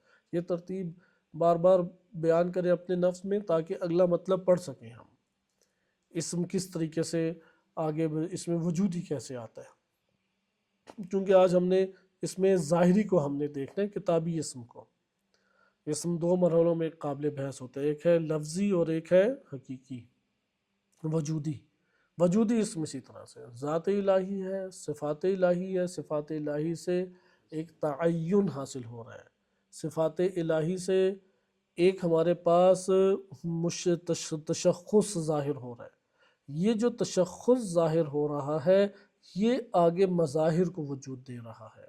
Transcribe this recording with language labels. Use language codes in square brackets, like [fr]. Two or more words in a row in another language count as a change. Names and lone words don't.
[ur] یہ ترتیب بار بار بیان کریں اپنے نفس میں تاکہ اگلا مطلب پڑھ سکیں ہم۔ اسم کس طریقے سے آگے اس میں وجودی کیسے آتا ہے، چونکہ آج ہم نے اس میں ظاہری کو ہم نے دیکھنا ہے، کتابی اسم کو۔ اسم دو مرحلوں میں قابل بحث ہوتا ہے، ایک ہے لفظی اور ایک ہے حقیقی وجودی۔ وجودی اسم اسی طرح سے ذات الہی ہے، صفات الہی ہے، صفات الہی سے ایک تعین حاصل ہو رہا ہے، صفات الہی سے ایک ہمارے پاس تشخص ظاہر ہو رہا ہے۔ یہ جو تشخص ظاہر ہو رہا ہے یہ آگے مظاہر کو وجود دے رہا ہے۔